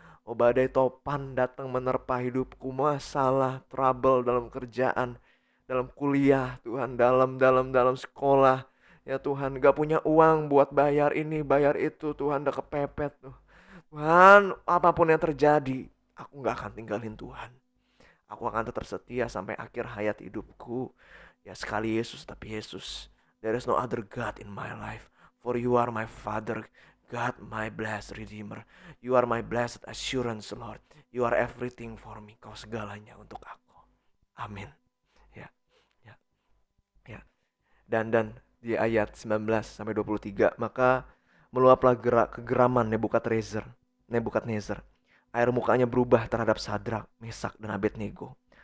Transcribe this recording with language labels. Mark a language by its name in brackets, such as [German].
[Indonesian] Oh, badai topan datang menerpa hidupku, masalah, trouble dalam kerjaan, dalam kuliah, Tuhan, dalam sekolah. Ya Tuhan, gak punya uang buat bayar ini, bayar itu, Tuhan udah kepepet tuh. Tuhan, apapun yang terjadi, aku gak akan tinggalin Tuhan. Aku akan tetap setia sampai akhir hayat hidupku. Ya sekali Yesus, tapi Yesus. [English] There is no other God in my life. For you are my Father, God, my blessed Redeemer. You are my blessed assurance, Lord. You are everything for me. [Indonesian] Kau segalanya untuk aku. Amin. Ya. Dan di ayat 19 sampai 23, maka meluaplah kegeraman Nebukadnezar. Air mukanya berubah terhadap Sadrak, Mesak, dan Abednego.